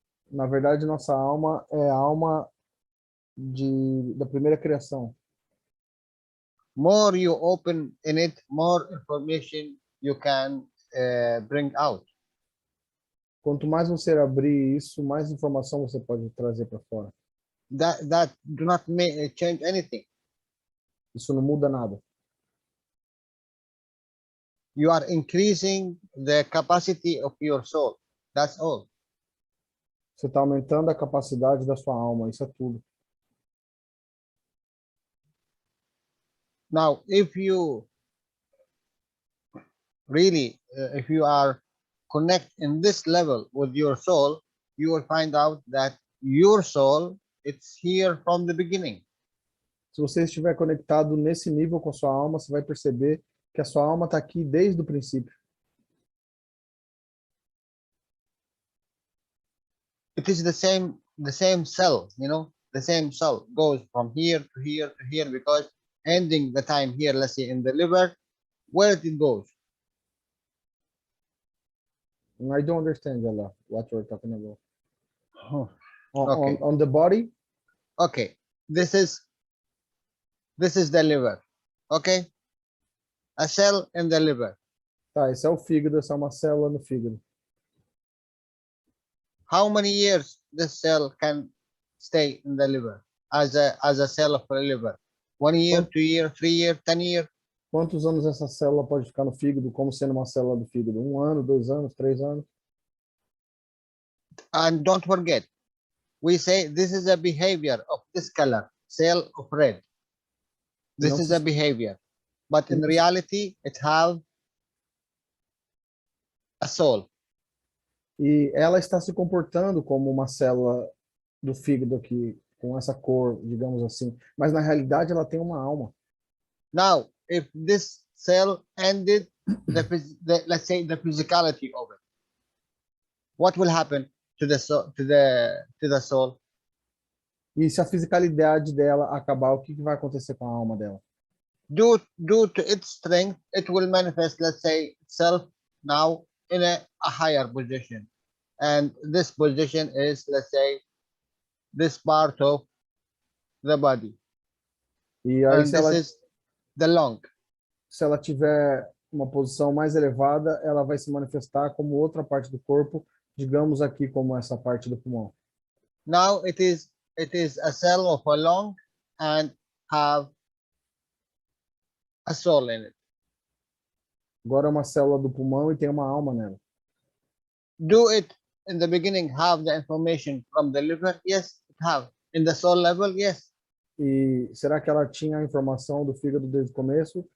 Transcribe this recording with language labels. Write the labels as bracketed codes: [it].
[pt] Na verdade, nossa alma é a alma da primeira criação. [en] More you open in it, more information you can bring out. [pt] Quanto mais você abrir isso, mais informação você pode trazer para fora. [en] That do not change anything. [pt] Isso não muda nada. [en] You are increasing the capacity of your soul. That's all. [pt] Você está aumentando a capacidade da sua alma, isso é tudo. [en] Now, if you really, if you are connect in this level with your soul, you will find out that your soul, it's here from the beginning. [pt] Se você estiver conectado nesse nível com a sua alma, você vai perceber que a sua alma está aqui desde o princípio. [en] It is the same cell, you know, the same cell goes from here to here to here, because ending the time here, let's say in the liver, where it goes. I don't understand, Jalal, what you're talking about. Oh, okay. On the body? Okay, this is the liver, okay? A cell in the liver. [pt] Tá, esse é o fígado, essa é uma célula no fígado. [en] How many years this cell can stay in the liver as a cell of the liver? 1 year, 2 years, 3 years, 10 years? [pt] Quantos anos essa célula pode ficar no fígado como sendo uma célula do fígado? 1 ano, 2 anos, 3 anos? [en] And don't forget, we say this is a behavior of this color, cell of red. This is a behavior. But in reality, it have a soul. [pt] E ela está se comportando como uma célula do fígado aqui, com essa cor, digamos assim. Mas na realidade ela tem uma alma. [en] Now, if this cell ended let's say the physicality of it, what will happen to the soul, to the soul? [pt] E se a fisicalidade dela acabar, o que vai acontecer com a alma dela? [en] Due to its strength, it will manifest, let's say, itself now in a higher position. And this position is, let's say, this part of the body. [pt] E aí, [en] And this is the lung. [pt] se ela tiver uma posição mais elevada, ela vai se manifestar como outra parte do corpo, digamos aqui como essa parte do pulmão. [en] Now it is a cell of a lung and have a soul in it. [pt] Agora é uma célula do pulmão e tem uma alma nela. [en] Do it in the beginning have the information from the liver? Yes, it have. In the soul level, yes. [pt] E será que ela tinha a informação do fígado desde o começo?